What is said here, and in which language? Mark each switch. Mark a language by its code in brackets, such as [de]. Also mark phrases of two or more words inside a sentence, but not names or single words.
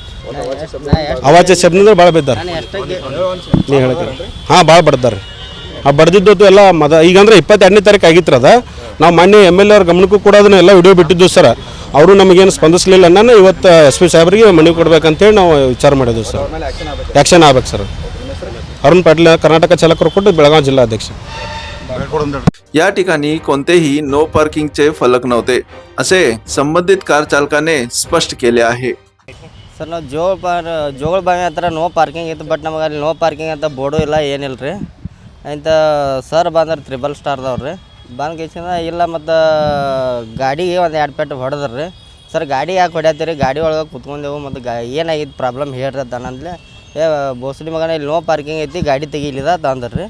[kn] ಅವಾಚ ಶಬ್ದ ಭಾಳ ಬಿದ್ದಾರೆ ನೀವು ಹೇಳ್ತೀರಿ। ಹಾಂ, ಭಾಳ ಬಡ್ದಾರೆ। ಆ ಬಡ್ದಿದ್ದು ಎಲ್ಲ ಈಗಂದ್ರೆ 22ನೇ ತಾರೀಕು ಆಗಿತ್ತು ಅದ। ನಾವು ಮೊನ್ನೆ MLA ಅವ್ರ ಗಮನಕ್ಕೂ ಕೂಡ ಅದನ್ನ ಎಲ್ಲ ವಿಡಿಯೋ ಬಿಟ್ಟಿದ್ದು ಸರ್। ಅವರು ನಮಗೇನು ಸ್ಪಂದಿಸಲಿಲ್ಲ ನಾನು ಇವತ್ತು SP ಸಾಹೇಬ್ರಿಗೆ ಮನವಿ ಕೊಡ್ಬೇಕಂತೇಳಿ ನಾವು ವಿಚಾರ ಮಾಡಿದ್ವಿ ಸರ್। ಆ್ಯಕ್ಷನ್ ಆಗ್ಬೇಕು सर। [mr] अरुण पाटील, कर्नाटक चालक कोट, बेळगाव जिल्हाध्यक्ष। या ठिकाणी कोणतेही नो पार्किंगचे फलक नव्हते असे संबंधित कार चालकाने स्पष्ट केले आहे। [kn] ಸರ್, ನಾವು ಜೋಗಳಬಾವಿ ಹತ್ರ [en] no parking [kn] ಇತ್ತು, ಬಟ್ ನಮಗೆ ಅಲ್ಲಿ [en] no parking [kn] ಅಂತ ಬೋರ್ಡು ಇಲ್ಲ ಏನಿಲ್ಲ ರೀ। ಅಂತ ಸರ್ ಬಂದ್ರೆ 3 ಸ್ಟಾರ್ದವ್ರು ರೀ ಬಂದು ಕೇಸಿಂದ ಇಲ್ಲ ಮತ್ತು ಗಾಡಿಗೆ ಒಂದು 2 ಪೆಟ್ಟು ಹೊಡೆದ್ರಿ ರೀ। ಸರ್ ಗಾಡಿ ಯಾಕೆ ಹೊಡ್ಯಾತೀರಿ, ಗಾಡಿ ಒಳಗೆ ಕುತ್ಕೊಂಡೆವು ಮತ್ತು ಏನಾಗಿತ್ತು ಪ್ರಾಬ್ಲಮ್ ಹೇಳ್ರಿ ಅಂದ್ಲೆ ಬೋಸ್ಲಿ ಮಗನ ಇಲ್ಲಿ [en] no parking [kn] ಐತಿ ಗಾಡಿ ತೆಗಿಲಿದ ತಂದ್ರಿ ರೀ।